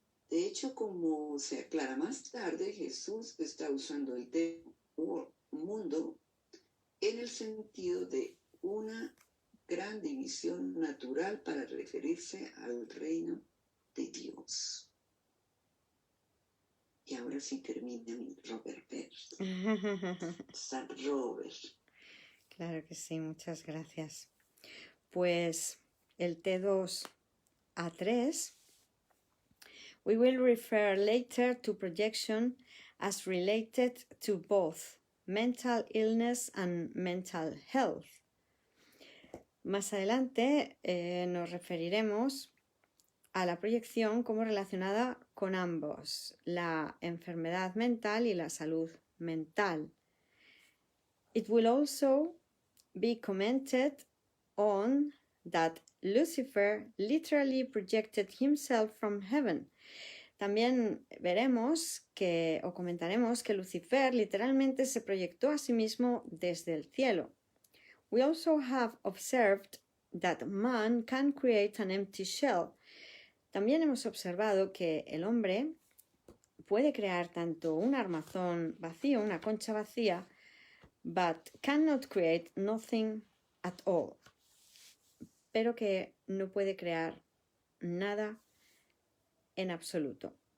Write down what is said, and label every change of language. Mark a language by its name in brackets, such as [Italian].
[Spanish] De hecho, como se aclara más tarde, Jesús está usando el término mundo en el sentido de una gran división natural para referirse al reino de Dios. Y ahora sí termina mi Robert Perry. San Robert. Claro que sí, muchas gracias. Pues el [English] T2A3, we will refer later to projection as related to both mental illness and mental health. [Spanish] Más adelante nos referiremos a la proyección como relacionada con ambos, la enfermedad mental y la salud mental. [English] It will also be commented on that Lucifer literally projected himself from heaven. [Spanish] También veremos o comentaremos que Lucifer literalmente se proyectó a sí mismo desde el cielo. [English] We also have observed that man can create an empty shell. [Spanish] También hemos observado que el hombre puede crear tanto un armazón vacío, una concha vacía, [English] but cannot create nothing at all. [Spanish] Pero que no puede crear nada en absoluto.